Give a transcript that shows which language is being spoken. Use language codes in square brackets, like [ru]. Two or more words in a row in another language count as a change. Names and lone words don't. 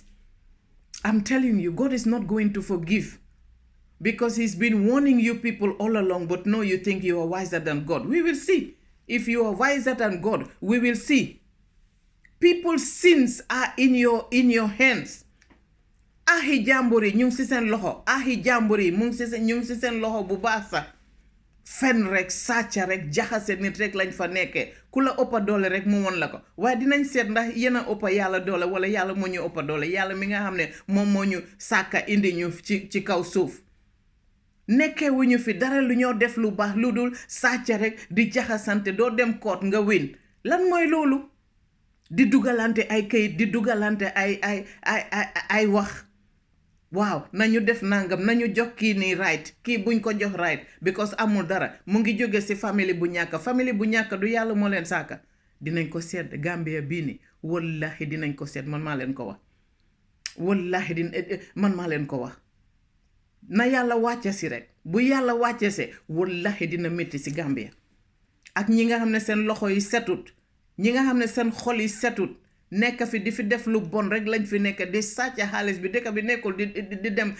[en] I'm telling you, God is not going to forgive. Because he's been warning you people all along, but no, you think you are wiser than God. We will see. If you are wiser than God, we will see. People's sins are in your hands. Ahi jamburi nyung si sen loho. Ahi jamburi nyung si sen loho bubasa. [wo] fen rek sàcca rek jaxase nit rek lañ fa nekkee ku la ëppa doole rek mu won la ko waaye dinañ seet ndax yéen a ëppa yàlla doole wala yàlla moo ñu ëppa doole yàlla mi nga xam ne moom moo ñu sàkka indi ñu ci kaw suuf nekkee wu ñu fi dara lu ñoo def lu baax lu dul sàcca rek di jaxasante doo dem koot nga win lan mooy loolu di dugalante ay kayit di dugalante ay wax waaw nañu def nangam nañu jox kii nii right kii buñ ko jox [en] right because [wo] amul dara mu ngi jóge ci famille bu ñàkk du yàlla moo leen saaka dinañ ko seet Gambia bii ni wallahi dinañ ko seet man maa leen ko wax wallahi man maa leen ko wax na yàlla wàcce si rek bu yàlla wàcce se wallahi dina métti ci Gambia ak ñi nga xam ne seen loxo yi setut ñi nga xam ne seen xol yi setut nekk fi di fi def lu bon rek lañ fi nekk di sàcc xaalis bi dëkk bi nekkul di